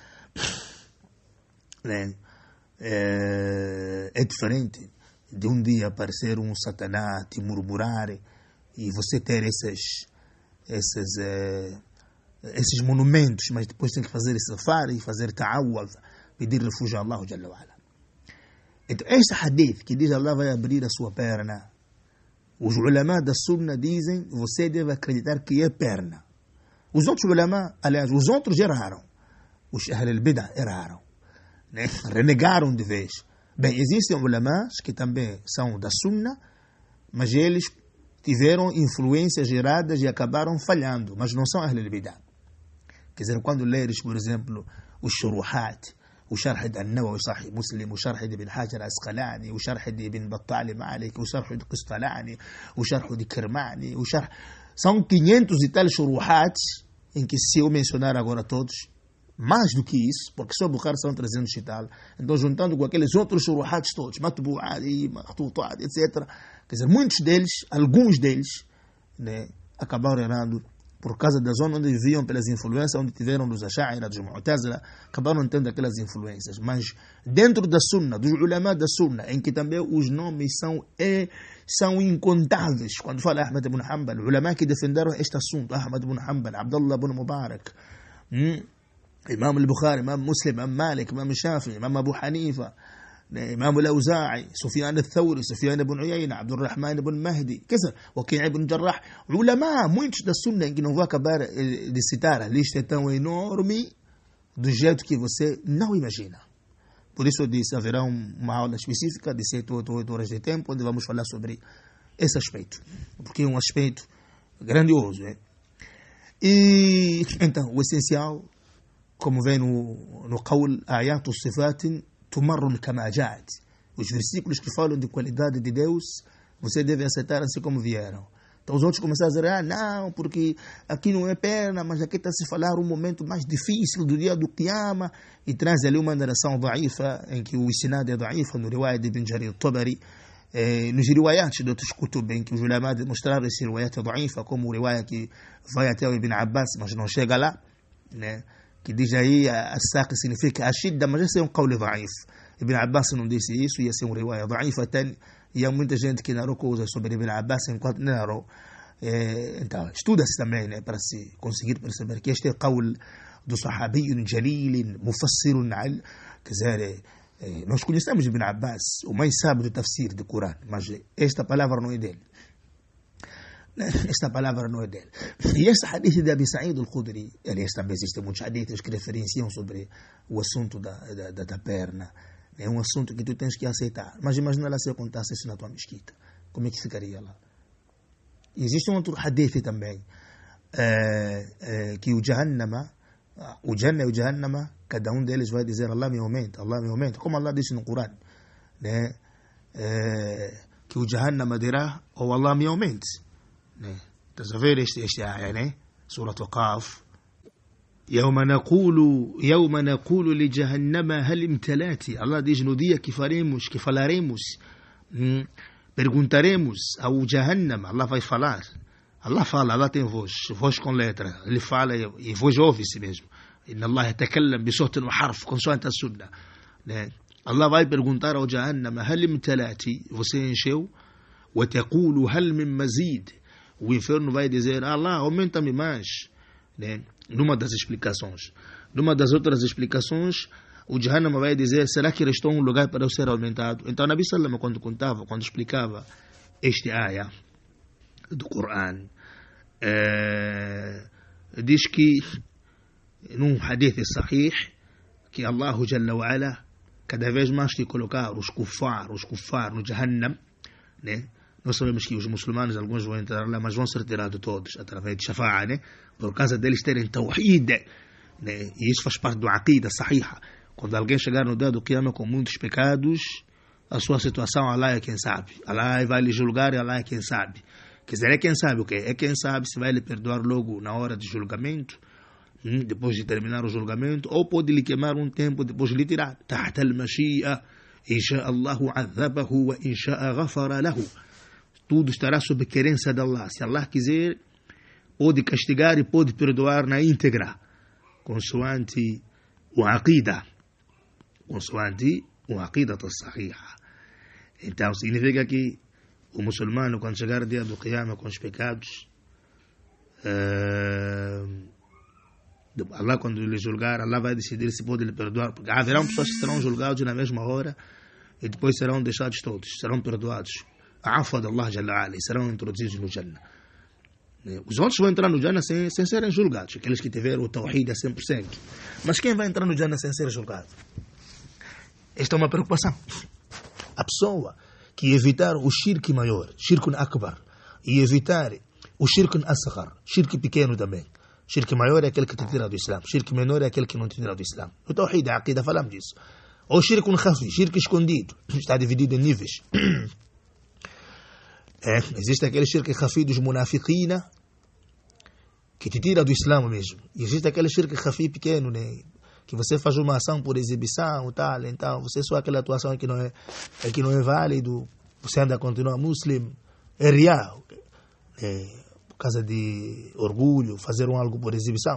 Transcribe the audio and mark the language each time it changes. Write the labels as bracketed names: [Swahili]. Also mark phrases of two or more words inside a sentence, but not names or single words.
[Portuguese] É diferente de um dia aparecer um Satanás, te murmurar, e você ter esses monumentos, mas depois tem que fazer safari, fazer ta'awwad, pedir refúgio a [Arabic] الله جل وعلا. [Portuguese] Então, este hadith que diz Allah vai abrir a sua perna, os ulama da Sunna dizem, você deve acreditar que é perna. Os outros ulama, aliás, os outros erraram. Os [Arabic] أهل البدعة [Portuguese] erraram, né? Renegaram de vez. Bem, existem ulamás que também são da Sunna, mas eles tiveram influências geradas e acabaram falhando, mas não são [Arabic] أهل البدعة. [Portuguese] Quer dizer, quando leres, por exemplo, os Shuruhat, o Sharh de An-Nawawi, o Sahih Muslim, o Sharh de Ibn Hajar al-Asqalani, o Sharh de Ibn Battal Malik, o Sharh de Qistalani, o Sharh de Kirmani, são 500 e tal Shuruhat, em que se eu mencionar agora todos, mais do que isso, porque só Bukhari são 300 e tal, então juntando com aqueles outros shuruhats todos, Matbu'at e Makhtutat, etc., quer dizer, muitos deles, alguns deles, né, acabaram errando por causa da zona onde viviam, pelas influências onde tiveram dos Ash'ira, dos Mu'tazila, acabaram tendo aquelas influências. Mas dentro da Sunna, dos ulama da Sunna, em que também os nomes são incontáveis. Quando fala Ahmad ibn Hanbal, ulama que defenderam este assunto, Ahmad ibn Hanbal, Abdullah ibn Mubarak, Imam al-Bukhari, Imam Muslim, Imam Malik, Imam Shafi, Imam Abu Hanifa, إمام الأوزاعي، سفيان الثوري، سفيان بن عيينة، عبد الرحمن بن مهدي كذا، وكيع بن جراح, علماء muitos da Sunna que não vou acabar de citar, a lista é tão enorme do jeito que você não imagina. Por isso eu disse, haverá uma aula específica de 7 ou 8 horas de tempo onde vamos falar sobre esse aspecto, porque é um aspecto grandioso. E então, o essencial, como vem no qawl, [Arabic] آيات صفات تمر كما جاءت. [Portuguese] Os versículos que falam de qualidade de Deus, você deve aceitar assim como vieram. Então os outros começaram a dizer, não, porque aqui não é perna, mas aqui está a se falar um momento mais difícil do dia do Qiyama, e traz ali uma narração da'ifa, em que o isnad é da'ifa, no riwayat de Ibn Jarir Tabari, nos riwayats de outros kutub, em que os ulama demonstraram esse [Arabic] رواية ضعيفة, [Portuguese] como o riwayat que vai até o Ibn Abbas, mas não chega lá, né? Que diz aí, as-saq significa a shidda, mas esse é um [Arabic] قول ضعيف. [Portuguese] Ibn Abbas não disse isso, ia ser um [Arabic] رواية ضعيفة, [Portuguese] e há muita gente que narrou coisas sobre Ibn Abbas enquanto não narrou. Então, estuda-se também, né, para se conseguir perceber que este é qawl do [Arabic] صحابيون جليلين، مفسرون ال, [Portuguese] quer dizer, nós conhecemos Ibn Abbas, o mais sábio do tafsir do Corão, mas esta palavra não é dele. Esta palavra não é dele. E este hadith de Abi Sa'id al-Khudri, aliás, também existem muitos hadiths que referenciam sobre o assunto da perna. É um assunto que tu tens que aceitar. Mas imagina lá se eu contasse isso na tua mesquita. Como é que ficaria lá? E existe um outro hadith também, que o Jahannama, o Jannah e o Jahannama, cada um deles vai dizer Allah me aumenta, Allah me aumenta. Como Allah disse no Corão, né? Que o Jahannama dirá, oh Allah me aumente. Estás a ver este área, né? Surah Al-Qaf. [Arabic] يوم نقول لجهنم هل امتلأت. [Portuguese] Allah diz no dia que falaremos, perguntaremos ao Jahannam. Allah vai falar. Allah fala, Allah tem voz com letra. Ele fala e voz ouve-se mesmo. [Arabic] إن الله يتكلم بصوت وحرف, [Portuguese] consoante a sunna. Allah vai perguntar ao Jahannam, [Arabic] هل امتلأت, [Portuguese] você encheu? [Arabic] وتقول هل من مزيد. [Portuguese] O inferno vai dizer, Allah, aumenta-me mais. Numa das explicações. Numa das outras explicações, o Jahannam vai dizer, será que restou um lugar para eu ser aumentado? Então, Nabi Sallam, quando explicava este ayah do Corão, diz que, num hadith sahih, que [Arabic] الله جل وعلا, [Portuguese] cada vez mais que colocar os kuffar no Jahannam, né? Nós sabemos que os muçulmanos, alguns vão entrar lá, mas vão ser tirados todos através de shafa'a, né? Por causa deles terem tawhid, né? E isso faz parte do [Arabic] عقيدة صحيحة. [Portuguese] Quando alguém chegar no dia do Qiyama com muitos pecados, a sua situação, Allah é quem sabe. Allah vai lhe julgar e Allah é quem sabe. Quer dizer, é quem sabe o quê? É quem sabe se vai lhe perdoar logo na hora do julgamento, depois de terminar o julgamento, ou pode lhe queimar um tempo, depois de lhe tirar. [Arabic] تحت المشيئة، إن شاء الله عذبه وإن شاء غفر له. [Portuguese] Tudo estará sob querência de Allah. Se Allah quiser, pode castigar e pode perdoar na íntegra, consoante o [Arabic] عقيدة صحيحة. [Portuguese] Então, significa que o muçulmano, quando chegar o dia do Qiyama com os pecados, Allah, quando lhe julgar, Allah vai decidir se pode lhe perdoar, porque haverão pessoas que serão julgados na mesma hora e depois serão deixados todos, serão perdoados. A afa de [Arabic] الله جل وعلا, [Portuguese] serão introduzidos no Jannah. Os outros vão entrar no Jannah sem serem julgados, aqueles que tiveram o tawhid a 100%. Mas quem vai entrar no Jannah sem ser julgado? Esta é uma preocupação. A pessoa que evitar o shirk maior, [Arabic] شرك أكبر, [Portuguese] e evitar o [Arabic] شرك أصغر, [Portuguese] shirk pequeno também. Shirk maior é aquele que te tira do Islã, shirk menor é aquele que não te tira do Islã. O tawhid, a aqida, falamos disso. Ou [Arabic] شرك خفي, [Portuguese] shirk escondido, está dividido em níveis. Existe aquele [Arabic] شرك خفي [Portuguese] dos munafiqina, que te tira do Islã mesmo. E existe aquele [Arabic] شرك خفي [Portuguese] pequeno, né? Que você faz uma ação por exibição e tal, então você só aquela atuação que não é válido, você anda a continuar muslim, é riá, por causa de orgulho, fazer algo por exibição.